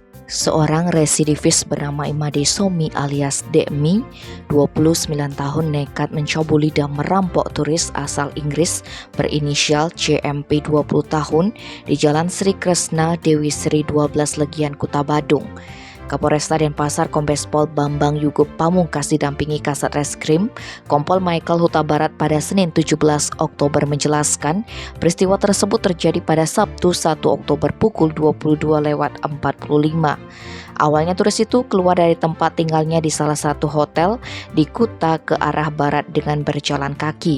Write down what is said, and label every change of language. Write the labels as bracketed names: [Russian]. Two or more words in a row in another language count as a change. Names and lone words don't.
[Indonesian] Seorang residivis bernama Imade Somi alias Dekmi, 29 tahun nekat mencabuli dan merampok turis asal Inggris berinisial CMP 20 tahun di Jalan Sri Kresna Dewi Sri 12 Legian Kota Badung. Kapolresta Denpasar Kombes Pol Bambang Yugub Pamungkas didampingi Kasat Reskrim Kompol Michael Huta Barat pada Senin 17 Oktober menjelaskan peristiwa tersebut terjadi pada Sabtu 1 Oktober pukul 22.45. Awalnya turis itu keluar dari tempat tinggalnya di salah satu hotel di Kuta ke arah barat dengan berjalan kaki.